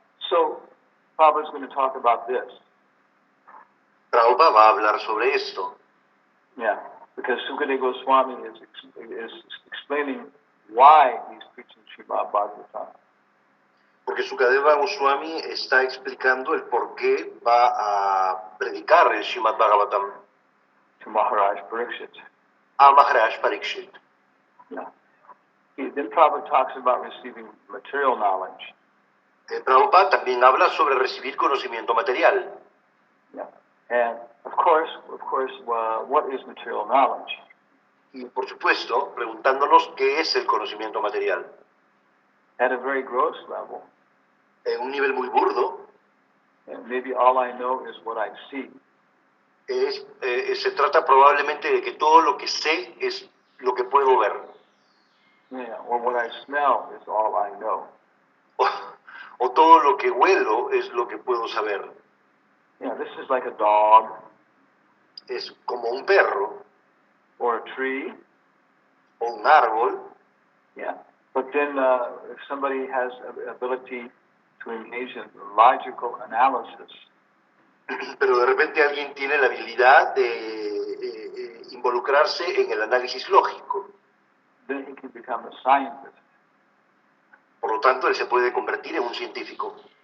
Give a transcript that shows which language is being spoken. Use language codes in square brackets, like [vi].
[en] So, Prabhupada's going to talk about this. [es] Prabhupada va a hablar sobre esto, [en] Yeah, because Sukadeva Goswami is explaining why he's preaching Srimad Bhagavatam. [es] porque Sukadeva Goswami está explicando el por qué va a predicar el Srimad Bhagavatam [en] To Maharaj Parikshit. [es] a Maharaj Parikshit. [en] Yeah. Then Prabhupada talks about receiving material knowledge. [es] Prabhupada también habla sobre recibir conocimiento material. [en] Yeah. And of course, what is material knowledge? [es] Y por supuesto, preguntándonos qué es el conocimiento material. [en] At a very gross level, [es] En un nivel muy burdo, [en] maybe all I know is what I see. [es] Se trata probablemente de que todo lo que sé es lo que puedo ver. [en] Yeah, or what I smell is all I know. [es] O, o todo lo que huelo es lo que puedo saber. [en] Yeah, this is like a dog [es] Es como un perro [en] or a tree. [es] o un árbol. [en] Yeah, but then if somebody has the ability to engage in logical analysis, [es] Pero de repente alguien tiene la habilidad de involucrarse en el análisis lógico. [en] then he can become a scientist. [es] Por lo tanto, él se puede convertir en un científico.